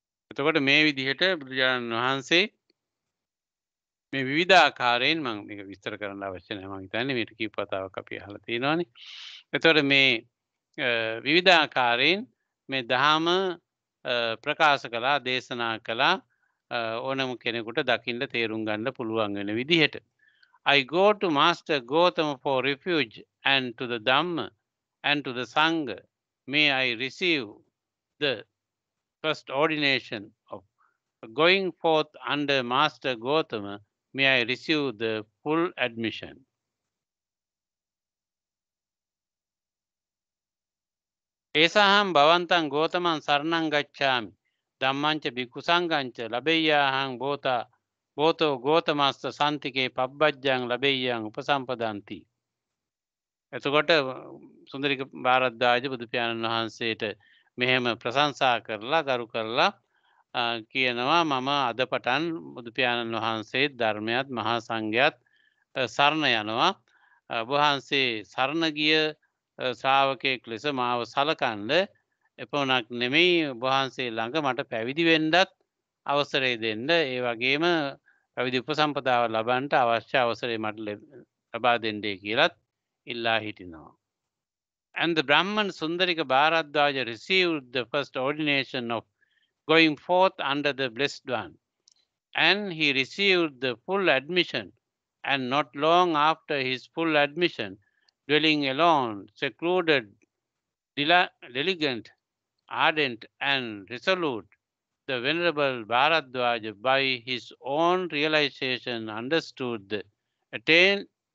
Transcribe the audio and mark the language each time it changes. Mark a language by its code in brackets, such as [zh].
[si] එතකොට මේ විදිහට බුදුරජාණන් වහන්සේ මේ විවිධාකාරයෙන් මම මේක විස්තර කරන්න අවශ්‍ය නැහැ. මම හිතන්නේ මේක කීප වතාවක් අපි අහලා තියෙනවානේ. එතකොට මේ විවිධාකාරයෙන් මේ ධහම ප්‍රකාශ කළා, දේශනා කළා ඕනම කෙනෙකුට දකින්න තේරුම් ගන්න පුළුවන් වෙන විදිහට. [en] I go to Master Gautama for refuge and to the Dhamma and to the Sangha. May I receive the first ordination of going forth under Master Gautama. May I receive the full admission. [pi] ඒසහම් භවන්තං ගෝතමං සරණං ගච්ඡාමි ධම්මංච භික්ඛු සංඝංච ලබෙය්‍යාහං බෝතෝ ගෝතමස්ස සම්තිකේ පබ්බජ්ජං ලබෙය්‍යං උපසම්පදන්ති. [si] එතකොට සුන්දරික භාරද්වාජ බුදු පියාණන් වහන්සේට මෙහෙම ප්‍රශංසා කරලා ගරු කරලා කියනවා මම අද පටන් බුදු පියාණන් වහන්සේ ධර්මයත් මහා සංඝයත් සරණ යනවා. වහන්සේ සරණ ගිය ශ්‍රාවකයෙක් ලෙස මාව සලකන්න එපමණක් නෙමෙයි වහන්සේ ළඟ මට පැවිදි වෙන්නත් අවසරය දෙන්න. ඒ වගේම පැවිදි උපසම්පදාව ලබන්නට අවශ්‍ය අවසරය මට ලබා දෙන්නේ කියලත් ඉල්ලා හිටිනවා. [en] And the Brahman Sundarika Bharadwaja received the first ordination of going forth under the Blessed One, and he received the full admission, and not long after his full admission, dwelling alone, secluded, diligent, ardent, and resolute, the Venerable Bharadwaja, by his own realization, understood and